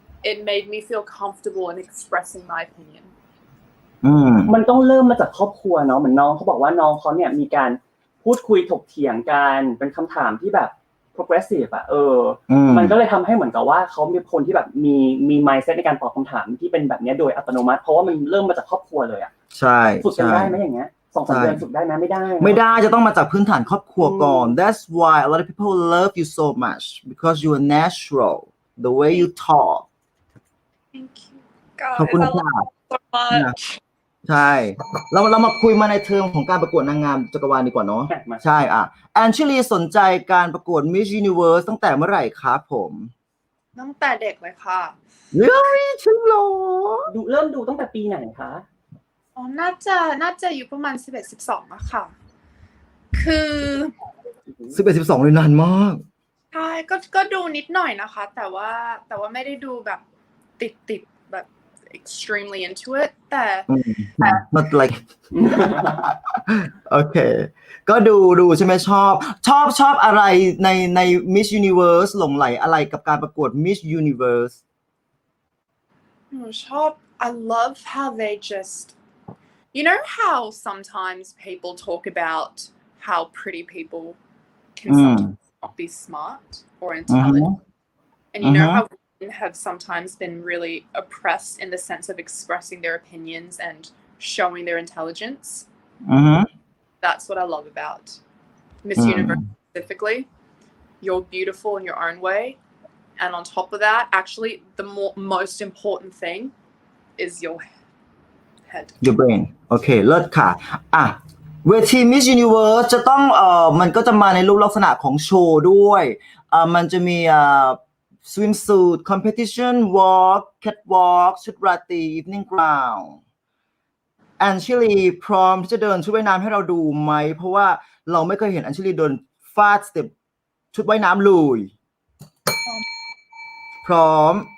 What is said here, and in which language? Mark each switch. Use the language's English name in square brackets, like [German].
[English] it made me feel comfortable in expressing my opinion [Thai] มันต้องเริ่มมาจากครอบครัวเนาะเหมือนน้องเขาบอกว่าน้องเขาเนี่ยมีการพูดคุยถกเถียงกันเป็นคำถามที่แบบ progressive อ่ะมันก็เลยทำให้เหมือนกับว่าเขามีคนที่แบบมี mindset ในการตอบคำถามที่เป็นแบบนี้โดยอัตโนมัติเพราะว่ามันเริ่มมาจากครอบครัวเลยอ่ะ ใช่ ฝึกกันได้ไหมอย่างเงี้ย2-3 เดือนฝึกได้ไหมไม่ได้ จะต้องมาจากพื้นฐานครอบครัวก่อน [English] That's why a lot of people love you so much because you are natural the way you talk Thank you guys [Thai] ขอบคุณ [English] I [Thai] ค่ะ [English] love you so much [Thai] ใช่เรามาคุยมาในเทอมของการประกวดนางงามจักรวาลดีกว่าเนาะใช่แอนชิลีสนใจการประกวด Miss Universe ตั้งแต่เมื่อไหร่ครับผม ตั้งแต่เด็กเลยค่ะ Really จริงเหรอ เริ่มดูตั้งแต่ปีไหนคะ น่าจะอยู่ประมาณ11-12อะค่ะคือ 11-12เลยนานมาก ใช่ก็ดูนิดหน่อยนะคะแต่ว่าไม่ได้ดูแบบติดแบบ [English] extremely into it [Thai] แต่ [English] not like [Thai] โอเคก็ดูใช่ไหมชอบอะไรใน Miss Universe หลงไหลอะไรกับการประกวด Miss Universe หนูชอบ [English] I love how they just you know how sometimes people talk about how pretty people can sometimes not be smart or intelligent and you know how women have sometimes been really oppressed in the sense of expressing their opinions and showing their intelligence that's what I love about Miss Universe specifically you're beautiful in your own way and on top of that actually the most important thing is your your brain [Thai] โอเคเลิศค่ะเวที Miss Universe จะต้องมันก็จะมาในรูปลักษณะของโชว์ด้วยมันจะมีswimsuit competition walk catwalk ชุดราตรี evening gown แอนชิลีพร้อมที่จะเดินชุดว่ายน้ำให้เราดูไหมเพราะว่าเราไม่เคยเห็นแอนชิลีเดินฟาดสเต็ปชุดว่ายน้ำเลยพร้อม